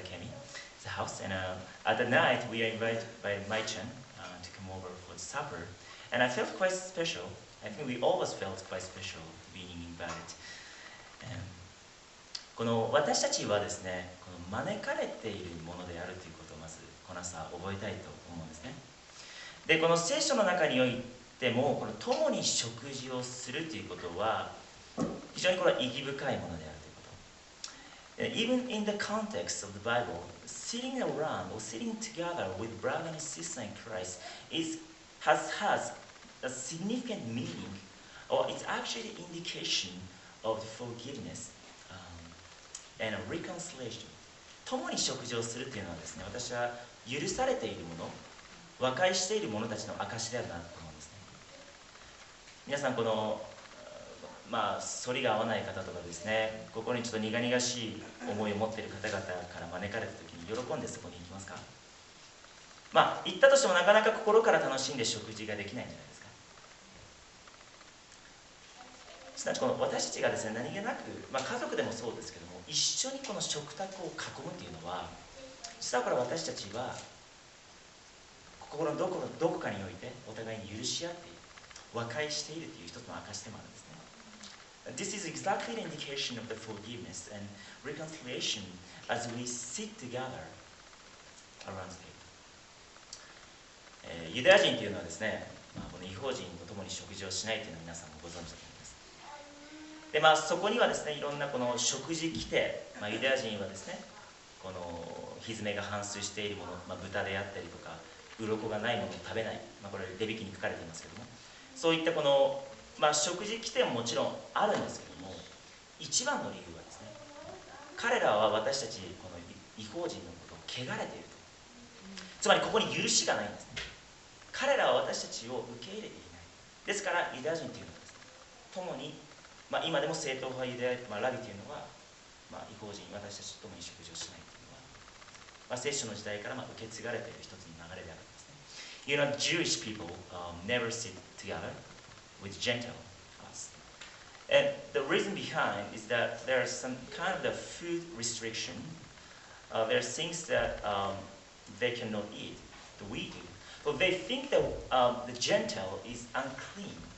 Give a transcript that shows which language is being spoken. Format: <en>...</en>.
<en>Akemi's house, and at the night we are invited by Mai-chan to come over for the supper, and I felt quite special. I think we always felt quite special being invited.</en> <ja>この私たちはですね、この招かれているものであるということをまずこの朝覚えたいと思うんですね。で、この聖書の中においてもこの共に食事をするということは非常にこれは意義深いものであるということ。</ja> <en>Even in the context of the Bible, sitting around or sitting together with brother and sister in Christ has a significant meaning, or it's actually an indication of forgiveness and reconciliation.</en> <ja>共に食事をするというのはですね、私は許されているもの、和解している者たちの証であるなと思うんですね。皆さんこの反りが合わない方とかですね、心にちょっと苦々しい思いを持っている方々から招かれた時に喜んでそこに行きますか？行ったとしてもなかなか心から楽しんで食事ができないんじゃないですか。すなわちこの私たちがですね、何気なく、家族でもそうですけども、一緒にこの食卓を囲むというのは、実はこれ私たちは心のどこかにおいてお互いに許し合っている、和解しているという一つの証でもあるんですね。</ja> <en>This is exactly the indication of the forgiveness and reconciliation as we sit together around the table.</en> <ja>ユダヤ人というのはですね、この異邦人と共に食事をしないというのは皆さんもご存知だと思います。で、そこにはですね、いろんなこの食事規定、ユダヤ人はですね、このひづめが反芻しているもの、豚であったりとか、鱗がないものを食べない、これレビ記に書かれていますけども、そういったこの食事規定ももちろんあるんですけども、一番の理由はですね、彼らは私たちこの異邦人のことを汚れていると。つまりここに許しがないんですね。彼らは私たちを受け入れていない。ですからユダヤ人というのはですね、共に、今でも正統派ユダヤ、ラビというのは、異邦人、私たちと共に食事をしないというのは、聖書の時代から受け継がれている一つの流れであるんですね。</ja> <en>You know, Jewish people never sit together with Gentile us. And the reason behind is that there is some kind of the food restriction. There are things that they cannot eat, that we do. But they think that the Gentile is unclean.</en>